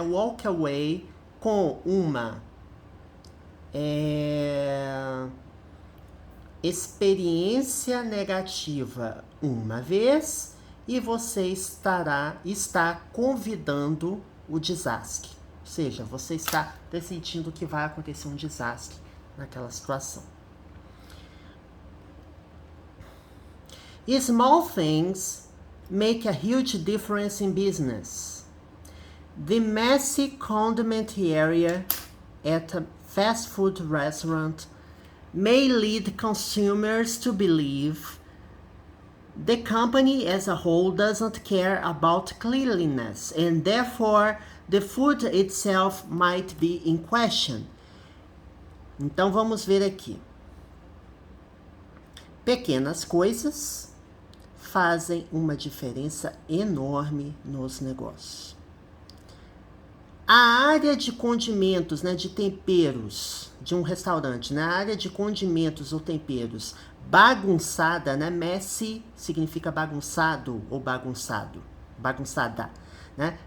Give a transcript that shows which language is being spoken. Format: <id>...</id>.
<en>Walk away</en> <pt>com uma experiência negativa uma vez e você está convidando o desastre. Ou seja, você está decidindo que vai acontecer um desastre naquela situação.</pt> <en>Small things make a huge difference in business. The messy condiment area at a fast food restaurant may lead consumers to believe the company as a whole doesn't care about cleanliness and therefore the food itself might be in question.</en> <pt>Então vamos ver aqui. Pequenas coisas fazem uma diferença enorme nos negócios. A área de condimentos, né, de temperos de um restaurante, na área de condimentos ou temperos bagunçada, né, messy significa bagunçado ou bagunçado, bagunçada, né?</pt>